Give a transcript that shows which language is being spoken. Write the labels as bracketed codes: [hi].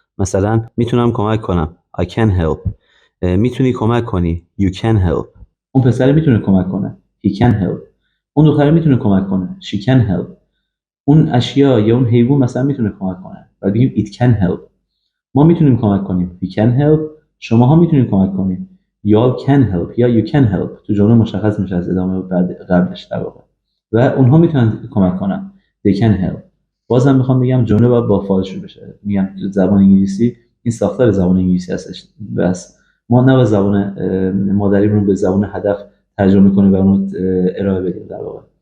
[fa] مثلا میتونم کمک کنم [en] I can help. [fa] میتونی کمک کنی [en] you can help. [fa] اون پسر میتونه کمک کنه [en] he can help. [fa] اون دختر میتونه کمک کنه [en] she can help. [fa] اون اشیا یا اون حیوان مثلا میتونه کمک کنه و بگیم [en] it can help. [fa] ما میتونیم کمک کنیم [en] we can help. [fa] شماها میتونید کمک کنید [en] y'all can help [fa] یا [en] you can help. [fa] تو جمله مشخص میشه از ادامه بعد قبلش در واقع. و اونها میتونن کمک کنن [en] they can help. [fa] بازم میخوام بگم جمله باید با فاعل شروع بشه. میگم زبان انگلیسی این ساختار زبان انگلیسی هستش، بس ما نه زبان مادریمون رو به زبان هدف ترجمه کنیم و اون ارائه بدیم در واقع.